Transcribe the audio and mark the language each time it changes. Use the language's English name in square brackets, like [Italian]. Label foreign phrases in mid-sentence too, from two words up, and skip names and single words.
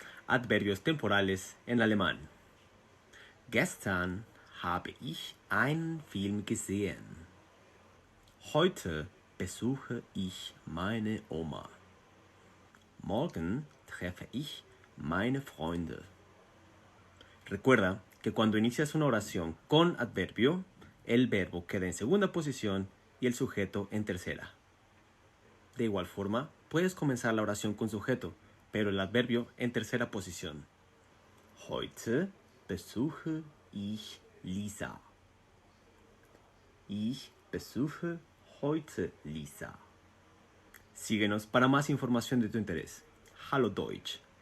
[Spanish] Adverbios temporales en alemán. [German] Gestern habe ich einen Film gesehen. Heute besuche ich meine Oma. Morgen treffe ich meine Freunde. [Spanish] Recuerda que cuando inicias una oración con adverbio, el verbo queda en segunda posición y el sujeto en tercera. De igual forma, puedes comenzar la oración con sujeto, pero el adverbio en tercera posición. [German] Heute besuche ich Lisa. Ich besuche heute Lisa. [Spanish] Síguenos para más información de tu interés. [German] Hallo Deutsch.